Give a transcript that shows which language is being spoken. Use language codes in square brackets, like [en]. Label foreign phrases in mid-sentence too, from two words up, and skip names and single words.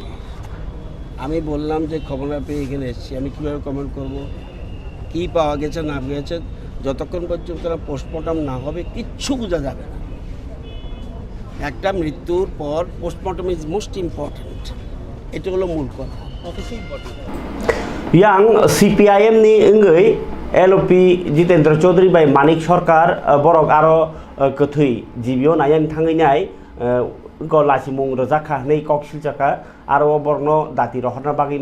[bn] আমি বললাম যে খবর না পেয়ে এখানে এসেছি, আমি কীভাবে কমেন্ট করব? কী পাওয়া গেছে না গেছে, যতক্ষণ পর্যন্ত পোস্টমর্টম না হবে কিচ্ছু বোঝা যাবে না। একটা মৃত্যুর পর [en] postmortem is most important, [bn] এটা হলো মূল কথা। [trp] yang CPIM ni enggai LP Jitendra Chaudhary bai Manik Sarkar borok aro keuthui jibio nayang thangai nai go lasimung rojaka nei koksil jaka aro borno dati rohna bagi